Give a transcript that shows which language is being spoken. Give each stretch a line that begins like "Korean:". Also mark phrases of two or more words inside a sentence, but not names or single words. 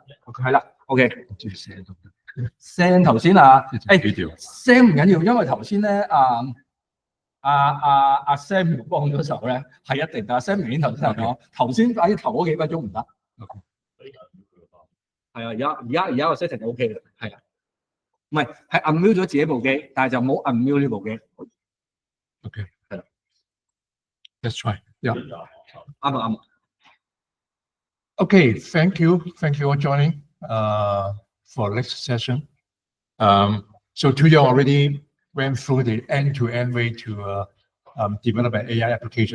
Cantonese: 係啦 ，OK。聲頭先啊，聲唔緊要，因為頭先咧阿 Sam 幫咗手咧，係一定得。Sam 明顯頭先講，頭先反而頭嗰幾分鐘唔得。係啊，而家個 setting OK 嘅，係啊，唔係係 unmute 咗自己部機，但係就冇 unmute 呢部機。OK， 係啦。
English: Let's try. Yeah. Okay, thank you for joining for next session. So Thu Ya already went through the end-to-end way to develop an AI application.